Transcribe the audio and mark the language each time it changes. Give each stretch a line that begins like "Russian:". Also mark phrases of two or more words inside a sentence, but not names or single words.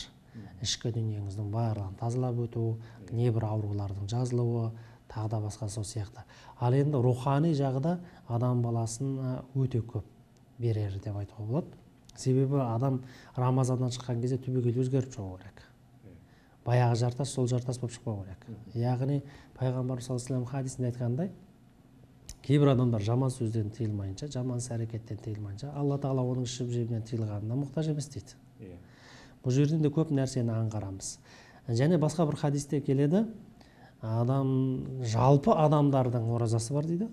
Kazakh: Ішкі дүниеңіздің барлығын тазалап өту, небір аурулардың жазылуы, тағы да басқа сол сияқты. Ал енді рухани жағда адам баласына өте көп берер деп айтуға болады. Себебі адам Рамазаннан шыққан кезде түбегейлі өзгеріп шығу керек. Баяғы жартас сол жартас болып шықпау керек. Яғни пайғамбар
Arabic: صلى الله عليه وسلم
Kazakh: хадисінде айтқандай, кейбір адамдар жаман сөзден тыйылмайынша, жаман іс-әрекеттен тыйылмайынша, Алла тағала оның ішіп-жемінен тыйылғанына мұқтаж емес дейді. Бұл жерден де көп нәрсені аңғарамыз. Және басқа бір хадисте келеді, жалпы адамдардың оразасы бар дейді.